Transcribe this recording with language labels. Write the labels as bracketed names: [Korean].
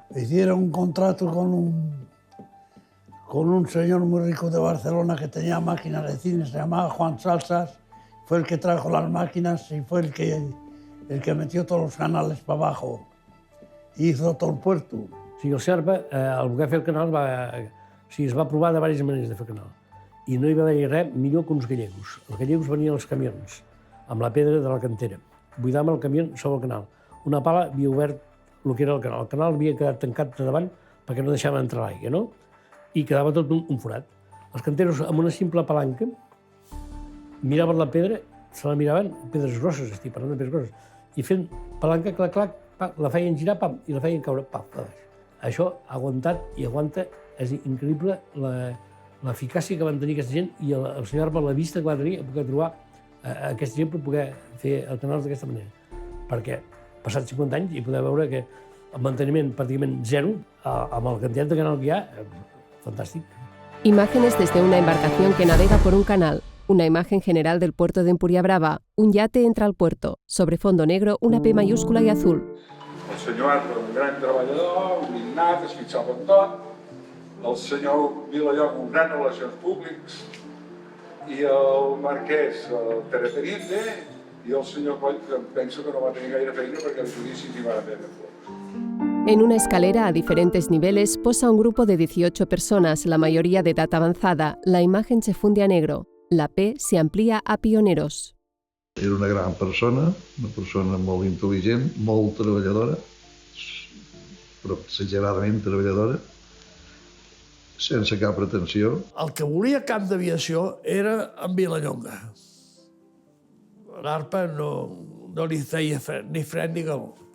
[Spanish] Hicieron un contrato con un señor muy rico de Barcelona que tenía máquinas de cine, se llamaba Juan Salsas, fue el que trajo las máquinas y fue el que metió todos los canales para abajo, hizo todo el puerto. [Catalan] O sigui, el Serpa, al voler fer el canal, es va provar de diverses maneres de fer canal. I no hi va haver res millor que uns gallegos. Els gallegos venien als camions, amb la pedra de la cantera. Buidàvem el camió sobre el canal. Una pala havia obert el que era el canal. El canal havia quedat tancat de davant perquè no deixaven entrar l'aigua, no? I quedava tot un forat. Els canteros, amb una simple palanca, miraven la pedra, se la miraven, pedres grosses, estic parlant de pedres grosses, i fent palanca, clac, clac, la feien girar, pam, i la feien caure, pam, a baix. Això ha aguantat i aguanta, és increïble l'eficàcia que van tenir aquesta gent i el senyor Arpa, la vista que va tenir a poder trobar aquesta gent per poder fer el canal d'aquesta manera. Perquè passats 50 anys i poder veure que el manteniment pràcticament zero, amb la quantitat de canal que hi ha, fantàstic. [Spanish] Imágenes desde una embarcación que navega por un canal. Una imagen general del puerto de Empúria Brava. Un yate entra al puerto. Sobre fondo negro, una P mayúscula y azul. [Catalan] El senyor Arpa, un gran treballador, un innat, es fixava en tot. El senyor Vilallonga, un gran relacions públics. I el marquès, el terrateniente, i el senyor Coll, que penso que no va tenir gaire feina perquè el judici s'hi va haver de flors. [Spanish] En una escalera a diferentes niveles posa un grupo de 18 personas, la mayoría de edad avanzada. La imagen se funde a negro. La P se amplía a pioneros. [Catalan] Era una gran persona, una persona molt intel·ligent, molt treballadora, però exageradament treballadora, sense cap pretensió. El que volia camp d'aviació era en Vilallonga. L'ARPA no li feia ni fred ni calor.